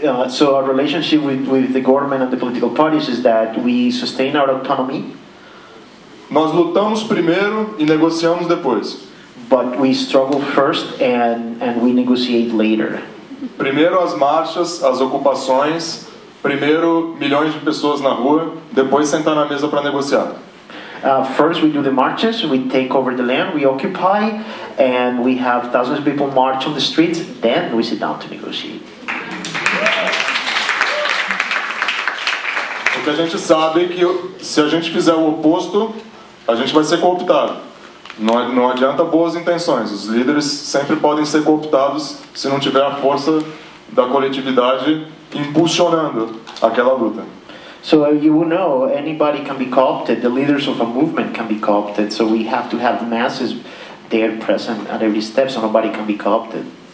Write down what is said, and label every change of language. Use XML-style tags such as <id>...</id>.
<en>So our relationship with the government and the political parties is that we sustain our autonomy.</en> <pt>Nós lutamos primeiro e negociamos depois.</pt> <en>But we struggle first and we negotiate later.</en> <pt>Primeiro as marchas, as ocupações, primeiro milhões de pessoas na rua, depois sentar na mesa para negociar.</pt> <en>First we do the marches, we take over the land, we occupy, and we have thousands of people march on the streets, then we sit down to negotiate.</en> <pt>Porque a gente sabe que se a gente fizer o oposto, a gente vai ser cooptado. Não adianta boas intenções. Os líderes sempre podem ser cooptados se não tiver a força da coletividade impulsionando aquela luta.</pt> <en>So you will know anybody can be co-opted. The leaders of a movement can be co-opted. So we have to have the masses there present at every step, so nobody can be co-opted.</en>